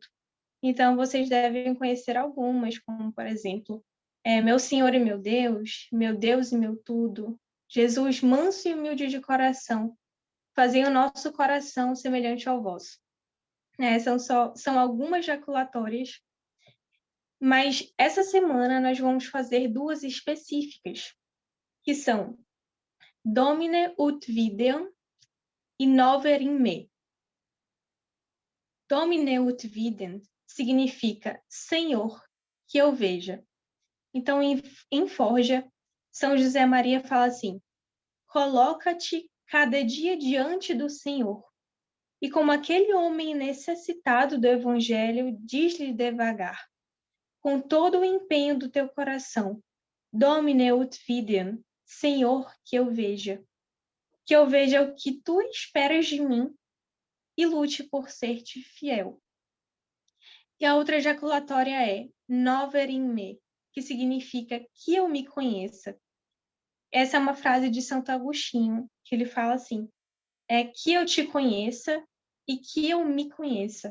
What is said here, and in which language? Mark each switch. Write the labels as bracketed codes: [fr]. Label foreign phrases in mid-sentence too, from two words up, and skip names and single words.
[pt] Então, vocês devem conhecer algumas, como, por exemplo, meu Senhor e meu Deus e meu tudo, Jesus manso e humilde de coração, fazei o nosso coração semelhante ao vosso. São algumas jaculatórias, mas essa semana nós vamos fazer duas específicas, que são [la] Domine ut videam [pt] e [la] Nover in me. Domine ut videam [pt] significa Senhor, que eu veja. Então, em Forja, São José Maria fala assim: coloca-te cada dia diante do Senhor. E como aquele homem necessitado do Evangelho, diz-lhe devagar, com todo o empenho do teu coração, [la] Domine ut videam, [pt] Senhor, que eu veja o que tu esperas de mim e lute por ser-te fiel. E a outra ejaculatória é [la] Nover in me, [pt] que significa que eu me conheça. Essa é uma frase de Santo Agostinho, que ele fala assim, que eu te conheça e que eu me conheça.